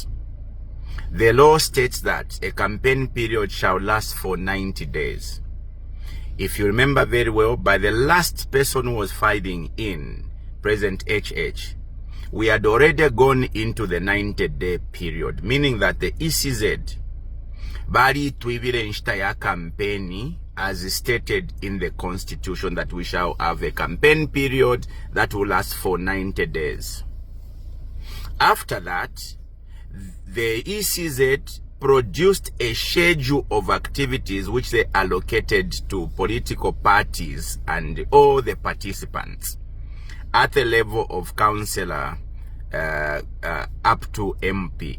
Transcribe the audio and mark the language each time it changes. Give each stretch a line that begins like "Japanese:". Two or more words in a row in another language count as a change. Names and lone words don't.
English: The law states that a campaign period shall last for 90 days. If you remember very well, by the last person who was filing in, President HH, we had already gone into the 90-day period, meaning that the ECZ,
Bemba: bali tuibile nshita ya kampeni,
English: as stated in the constitution, that we shall have a campaign period that will last for 90 days. After that, the ECZ produced a schedule of activities which they allocated to political parties and all the participants at the level of councillor up to MP.